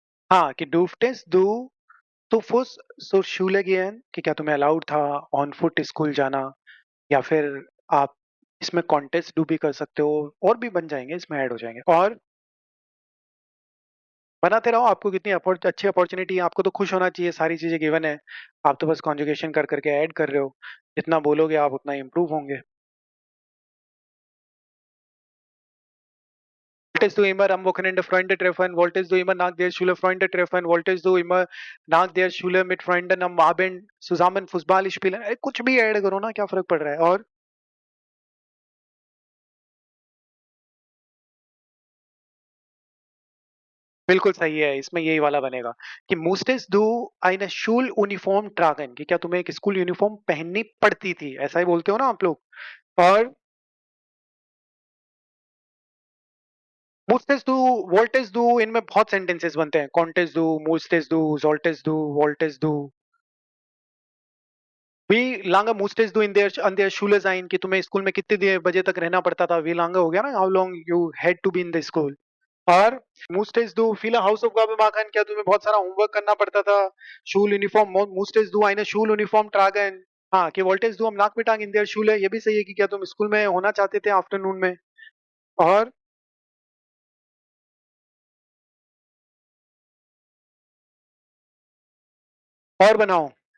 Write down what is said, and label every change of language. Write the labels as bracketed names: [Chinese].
[Hindi] हाँ, कि [German] डूफ्टेस दू तो फुस सो शूलेगेन, [Hindi] कि क्या तुम्हें अलाउड था ऑन फुट स्कूल जाना, या फिर आप इसमें कॉन्टेस्ट डू भी कर सकते हो, और भी बन जाएंगे, इसमें ऐड हो जाएंगे। और बनाते रहो, आपको कितनी अच्छी अपॉर्चुनिटी है, आपको तो खुश होना चाहिए, सारी चीजें गिवन है। आप तो बस कॉन्जुगेशन कर करके ऐड कर रहे हो। जितना बोलोगे आप उतना इम्प्रूव होंगे। [German] Wolltest du immer am Wochenende Freunde treffen? Wolltest du immer nach der Schule Freunde treffen? Wolltest du immer nach der Schule mit Freunden am Abend zusammen Fußball spielen? [Hindi] कुछ भी ऐड करो ना, क्या फर्क पड़ रहा है। और बिल्कुल सही है, इसमें यही वाला बनेगा कि [German] musstest du eine Schuluniform tragen, [Hindi] कि क्या तुम्हें एक स्कूल यूनिफॉर्म पहननी पड़ती थी, ऐसा ही बोलते हो ना आप लोग। और [German] musstest du, wolltest du, [Hindi] इनमें बहुत सेंटेंसेस बनते हैं, [German] contest du, musstest du, solltest du, wolltest du। Wie lange musstest du in der an der Schule sein, [Hindi] कि तुम्हें स्कूल में कितने बजे तक रहना पड़ता था। [German] wie lange [Hindi] हो गया ना, [English] how long you had to be in the school। [Hindi] और [German] musstest du viele Hausaufgaben machen, [Hindi] क्या तुम्हें बहुत सारा होमवर्क करना पड़ता था। [German] Schuluniform musstest du eine Schuluniform tragen। [Hindi] हाँ, कि [German] wolltest du am Nachmittag in der Schule, [Hindi] ये भी सही है कि क्या तुम स्कूल में होना चाहते थे आफ्टरनून में। और बनाओ।